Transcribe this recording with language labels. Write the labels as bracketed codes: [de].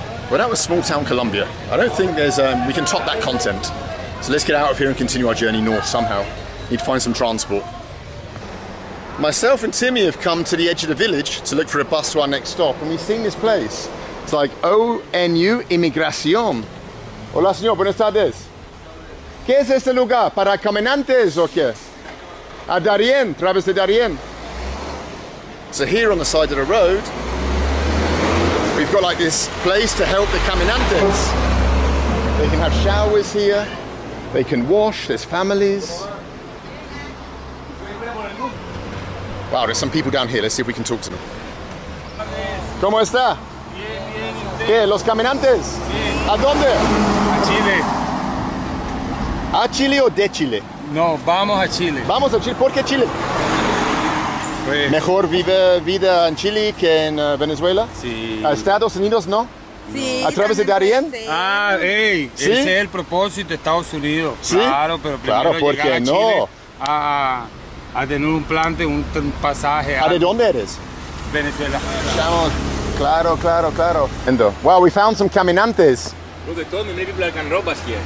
[en] Well, that was small town Colombia. I don't think we can top that content. So let's get out of here and continue our journey north somehow. Need to find some transport. Myself and Timmy have come to the edge of the village to look for a bus to our next stop, and we've seen this place. It's like ONU Inmigración. [es] Hola, señor, buenas tardes. ¿Qué es este lugar? ¿Para caminantes o qué? A Darien, través de Darien. [en] So here on the side of the road, we've got like this place to help the caminantes. They can have showers here, they can wash, there's families. Wow, there's some people down here. Let's see if we can talk to them. [es] ¿Cómo está? Bien. ¿Qué? ¿Los caminantes? Sí. ¿A dónde? A Chile. ¿A Chile o de Chile? No, vamos a Chile. Vamos a Chile. ¿Por qué Chile? Pues, ¿Mejor vive vida en Chile que en Venezuela? sí. ¿A Estados Unidos no? Sí, ¿A través de Darien? Ah, ey, ¿Sí? ese es el propósito de Estados Unidos. ¿Sí? Claro, pero primero Claro, ¿por llegar qué a no? Chile a tener un plante, un pasaje ¿De dónde eres? Venezuela. Estamos, claro. [en] Wow, we found some caminantes. Look, they told me many people can rob us here.